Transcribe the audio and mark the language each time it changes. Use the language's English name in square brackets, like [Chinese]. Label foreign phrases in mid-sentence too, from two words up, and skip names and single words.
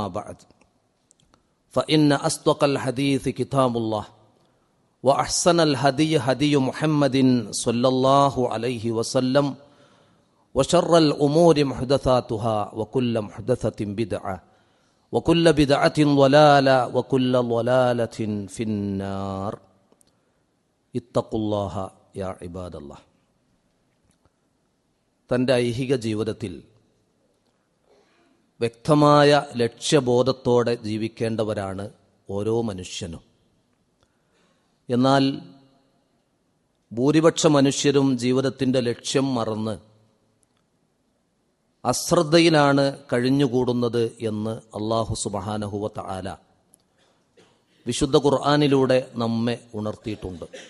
[Arabic] بعد فإن أصدق الحديث كتاب الله وأحسن الهدي هدي محمد صلى الله عليه وسلم وشر الأمور محدثاتها وكل محدثة بدعة وكل بدعة ضلالة وكل ضلالة في النار اتقوا الله يا عباد الله. [Malayalam] തൻ്റെ ഐഹിക ജീവിതത്തിൽ വ്യക്തമായ ലക്ഷ്യബോധത്തോടെ ജീവിക്കേണ്ടവരാണ് ഓരോ മനുഷ്യനും. എന്നാൽ ഭൂരിപക്ഷ മനുഷ്യരും ജീവിതത്തിൻ്റെ ലക്ഷ്യം മറന്ന് അശ്രദ്ധയിലാണ് കഴിഞ്ഞുകൂടുന്നത് എന്ന് [Arabic] الله سبحانه وتعالى [Malayalam] വിശുദ്ധ ഖുർആനിലൂടെ നമ്മെ ഉണർത്തിയിട്ടുണ്ട്.